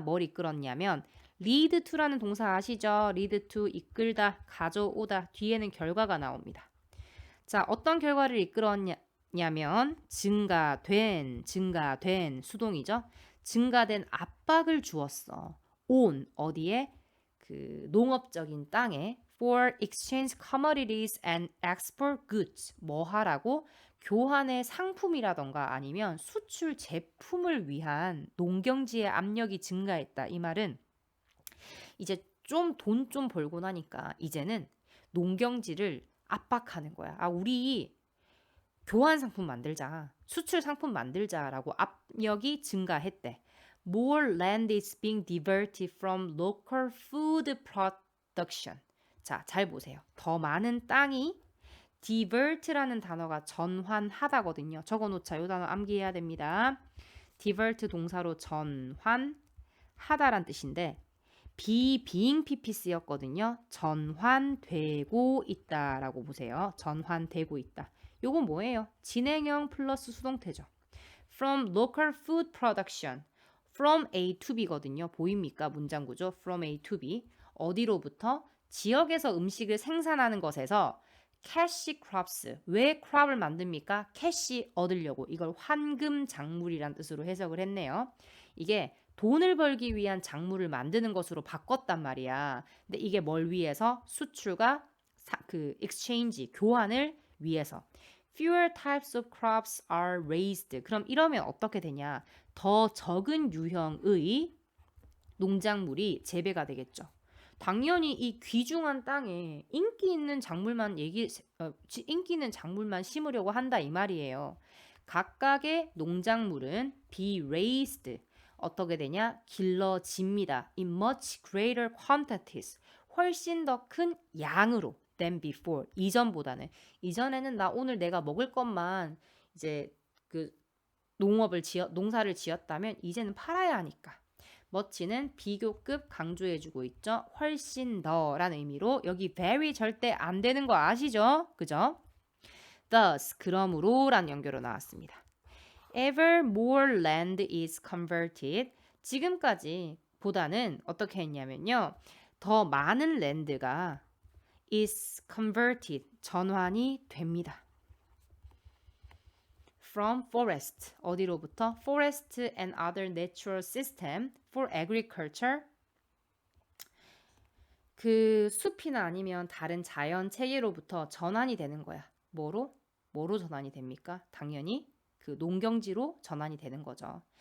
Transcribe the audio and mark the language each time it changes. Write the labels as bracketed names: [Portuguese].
[Korean] 뭘 이끌었냐면 lead to라는 동사 아시죠? lead to 이끌다, 가져오다. 뒤에는 결과가 나옵니다. 자, 어떤 결과를 이끌었냐면 증가된 수동이죠. 증가된 압박을 주었어. on 어디에? 그 농업적인 땅에 [English] for exchange commodities and export goods [Korean] 뭐 하라고? 교환의 상품이라던가 아니면 수출 제품을 위한 농경지의 압력이 증가했다. 이 말은 이제 좀 돈 좀 벌고 나니까 이제는 농경지를 압박하는 거야. 우리 교환 상품 만들자. 수출 상품 만들자라고 압력이 증가했대. [English] More land is being diverted from local food production. [Korean] 자, 잘 보세요. 더 많은 땅이 divert라는 단어가 전환하다거든요. 적어놓자. 이 단어 암기해야 됩니다. divert 동사로 전환하다란 뜻인데 being pp 쓰였거든요. 전환되고 있다라고 보세요. 전환되고 있다. 요건 뭐예요? 진행형 플러스 수동태죠. [English] From local food production. From A to B거든요. [Korean] 보입니까? 문장 구조. From A to B. 어디로부터? 지역에서 음식을 생산하는 것에서 cash crops. 왜 crop을 만듭니까? cash 얻으려고. 이걸 환금 작물이란 뜻으로 해석을 했네요. 이게 돈을 벌기 위한 작물을 만드는 것으로 바꿨단 말이야. 근데 이게 뭘 위해서? 수출과 exchange, 교환을 위해서. [English] Fewer types of crops are raised. [Korean] 그럼 이러면 어떻게 되냐? 더 적은 유형의 농작물이 재배가 되겠죠. 당연히 이 귀중한 땅에 인기 있는 작물만 인기 있는 작물만 심으려고 한다 이 말이에요. 각각의 농작물은 [English] be raised [Korean] 어떻게 되냐? 길러집니다. [English] in much greater quantities [Korean] 훨씬 더 큰 양으로 [English] than before [Korean] 이전보다는 이전에는 나 오늘 내가 먹을 것만 이제 그 농사를 지었다면 이제는 팔아야 하니까 much는 비교급 강조해주고 있죠. 훨씬 더라는 의미로 여기 very 절대 안 되는 거 아시죠? 그죠? thus 그러므로라는 연결로 나왔습니다. [English] ever more land is converted [Korean] 지금까지 보다는 어떻게 했냐면요. 더 많은 랜드가 [English] is converted [Korean] 전환이 됩니다. [English] from forest [Korean] 어디로부터? [English] forest and other natural system for agriculture [Korean] 그 숲이나 아니면 다른 자연 체계로부터 전환이 되는 거야. 뭐로 전환이 됩니까? 당연히 그 농경지로 전환이 되는 거죠.